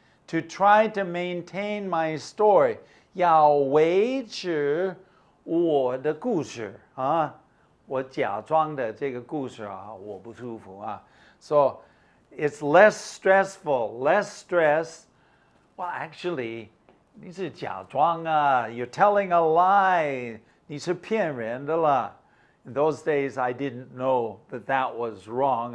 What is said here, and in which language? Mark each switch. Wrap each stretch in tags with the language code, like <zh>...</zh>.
<en>To try to maintain my story.</en> <zh>要维持我的故事啊，我假装的这个故事啊，我不舒服啊。</zh> <en>So it's less stressful, less stress. Well, actually,</en> <zh>你是假装啊</zh> <en>，you're telling a lie.</en> <zh>你是骗人的啦。</zh> <en>In those days, I didn't know that that was wrong.</en>